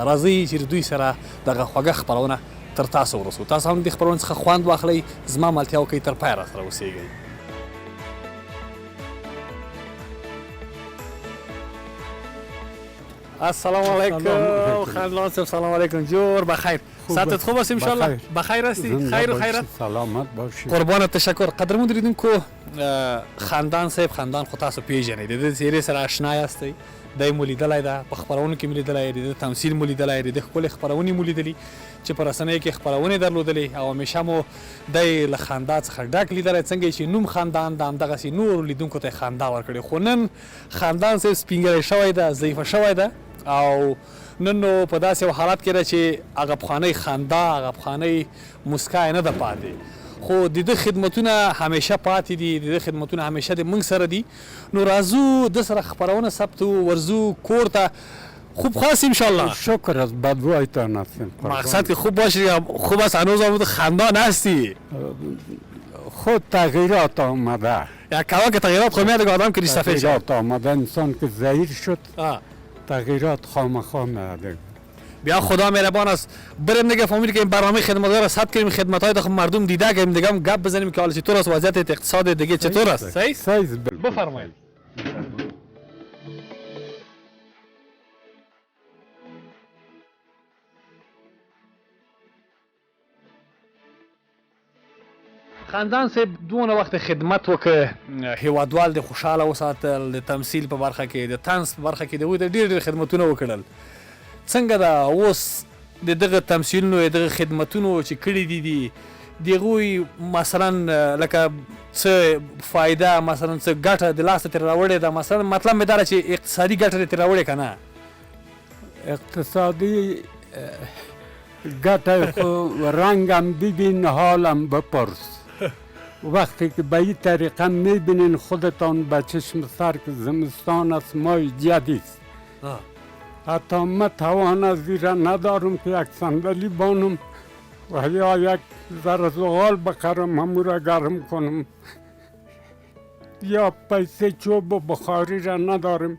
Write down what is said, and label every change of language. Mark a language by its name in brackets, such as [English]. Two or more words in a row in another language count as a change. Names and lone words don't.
[Pashto] راځئ چې د دوی سره دغه خوږه خپرونه تر تاسو ورسو. تاسو هم د خپرونې څخه خوند واخلئ، زما ملتیا وکړئ، تر پایه راسره اوسېږئ. [Arabic] السلام علیکم [Pashto] خندان صاحب، [Arabic] سلام علیکم. [Persian] جور بخیر، ساعتت خوب است انشالله؟ بخیر هستی؟ خیر و خیرت؟ سلامت باشی. قربانت، تشکر. [Pashto] قدرمون لیدونکو خندان صاحب، خندان خو تاسو پیژنئ، د دې څېرې سره اشنا یاستئ. دی مو لیدلی ده، په خپرونو کې مو لیدلی دی، د تمثیل مو لیدلی دی، د ښکلې خپرونې مو لیدلي چې په رسنیو کې خپرونې درلودلې او همیشه مو دی له خندا څخه ډک لیدلی. څنګه چې نوم خندان د همدغسې نورو لیدونکو ته یې خندا ورکړې. خو نن خندان صاحب سپین ږیری شوی ده، ضعیفه شوی ده او نن نو په داسې یو حالت کې ده چې هغه پخوانۍ خندا، هغه پخوانۍ موسکا یې نه ده پاتې، خو د ده خدمتونه همیشه پاتې دي، د ده خدمتونه همیشه د موږ سره دي. نو راځو د سره خپرونه ثبتو، ورځو کور ته. [Persian] خوب خواست انشالله؟ شکر از بدوایتان هستیم. مقصد که خوب باشی، خوب است. هنوز هم خندان هستی؟ خود تغییرات آمده، یا کوا که تغییرات خود میاد آدم که ریستفه شد. تغییرات آمده، انسان که ضعیف شد تغییرات خامخا میاده. بیا خدا مهربان است، بریم دیگه فامیل که این برنامه خدمتگار را ثبت کنیم، خدمت‌های خب مردم دیده کنیم، دیگه هم گپ بزنیم که حالا چطور است وضعیت اقتصاد دیگه چطور است. صحیح؟ بفرمایید. [Pashto] خندان صاحب دونه وخت خدمت وکړ، هیوادوال د خوشحاله وساتل، د تمثیل په برخه کې، د طنز په برخه کې د هغوی د ډېر خدمتونه وکړل. څنګه ده اوس د دغه تمثیلونو، دغه خدمتونو چې کړي دي د هغوی مثلا لکه څه فایده، مثلا څه ګټه د لاسه ترې راوړې ده؟ مثلا مطلب مې دا ده چې اقتصادي ګټه دې ترې راوړې که نه؟ اقتصادی ګټه خو [Persian] رنگم ببین حالم بپرس. وقتی که به این طریقه میبینین خودتان به چشم سر که زمستان است، ماه جدید است. حتی من توان از زیره ندارم که یک صندلی بانم و یا یک ذره زغال بخرم همون را گرم کنم، یا پیسه چوب و بخاری را ندارم.